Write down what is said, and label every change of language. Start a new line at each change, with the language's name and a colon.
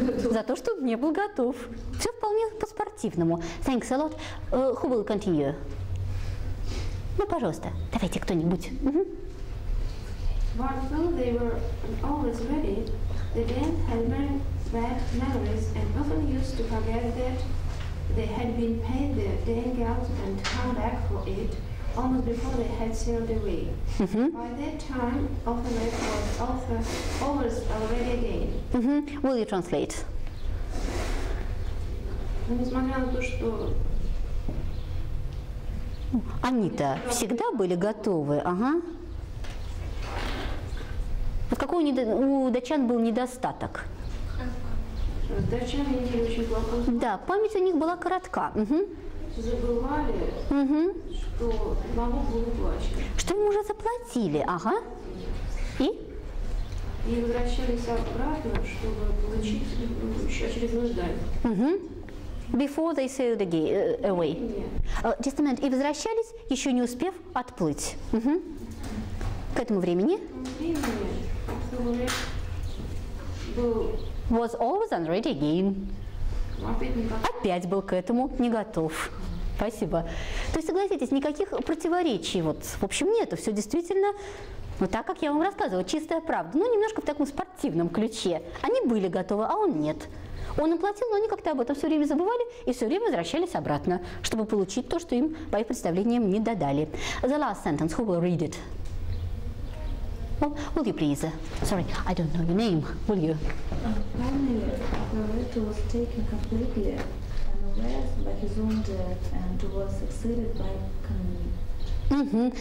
Russian: За то, что не был готов. Все вполне по-спортивному.
English: Thanks a lot. Who will continue?
Russian: Ну, пожалуйста, давайте кто-нибудь.
English: But though they were always ready, the Danes had very bad memories and often used to forget that they had been paid their Dengeld and come back for it almost before they had sailed away. By that time, Ethelred was already again. Will you translate?
Russian: Но несмотря на то, что Они-то всегда были готовы, ага. Вот какой у датчан был недостаток? Датчане имели очень плохой. Да, память у них была коротка. Угу. Забывали, что налог был уплачен. Что им уже заплатили, ага. И возвращались обратно, чтобы получить очередную дань.
English: Before they sailed away. Just a minute.
Russian: И возвращались, еще не успев отплыть. К этому времени
English: was always unready again.
Russian: Опять был к этому не готов. Спасибо. То есть, согласитесь, никаких противоречий вот, в общем, нету. Все действительно, ну, так, как я вам рассказывала, чистая правда. Ну, немножко в таком спортивном ключе. Они были готовы, а он нет. Он им платил, но они как-то об этом все время забывали и все время возвращались обратно, чтобы получить то, что им, по их представлениям, не додали.
English: The last sentence, who will read it? Well, will you please? Sorry, I don't know your name. Will you? Finally, Operator was taken completely unawares by his own death and was succeeded by Canning.